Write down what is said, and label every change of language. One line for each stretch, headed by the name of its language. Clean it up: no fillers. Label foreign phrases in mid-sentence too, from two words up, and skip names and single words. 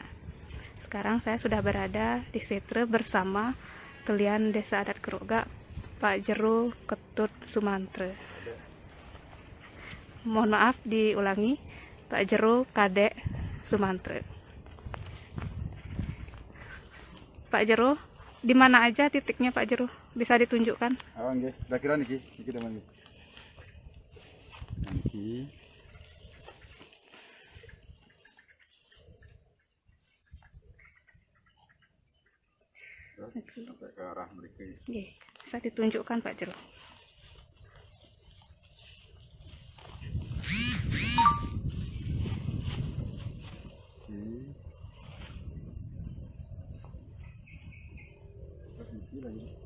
Indonesian: Sekarang saya sudah berada di Setre bersama Kelian Desa Adat Groga, Pak Jero Ketut Sumantre. Mohon maaf diulangi, Pak Jero Kadek Sumantre. Pak Jero, di mana aja titiknya Pak Jero? Bisa ditunjukkan? Oh, nggih. Kira-kira niki teman nggih. Niki. Sampai ke arah mereka. Nggih, bisa ditunjukkan Pak Jero. Terus niki lagi.